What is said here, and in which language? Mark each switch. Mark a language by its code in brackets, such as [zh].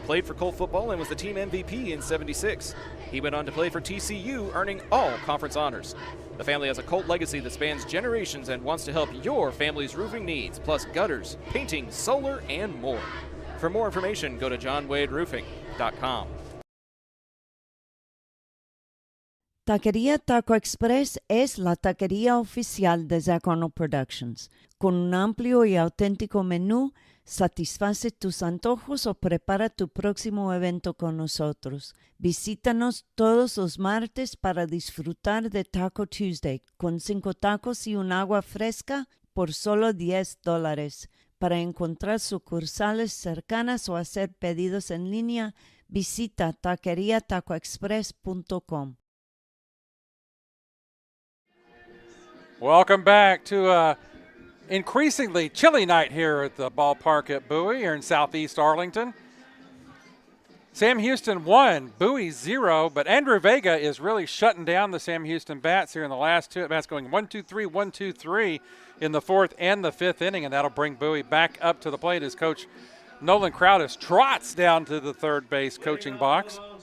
[en] played for Colt football and was the team MVP in '76. He went on to play for TCU, earning all conference honors. The family has a Colt legacy that spans generations and wants to help your family's roofing needs, plus gutters, painting, solar, and more. For more information, go to johnwaderoofing.com. [es] Taquería Taco Express es la taquería oficial de Zach Arnold Productions. Con un amplio y auténtico menú, satisface tus antojos o prepara tu próximo evento con nosotros. Visítanos todos los martes para disfrutar de Taco Tuesday con 5 tacos y un agua fresca por solo $10. Para encontrar sucursales cercanas o hacer pedidos en línea, visita taqueriatacoexpress.com. [en] Welcome back to a increasingly chilly night here at the ballpark at Bowie here in southeast Arlington. Sam Houston 1, Bowie 0, but Andrew Vega is really shutting down the Sam Houston bats here in the last 2 at-bats, going 1-2-3, 1-2-3 in the 4th and the 5th inning, and that'll bring Bowie back up to the plate as Coach Nolan Crowdis trots down to the third base coaching box.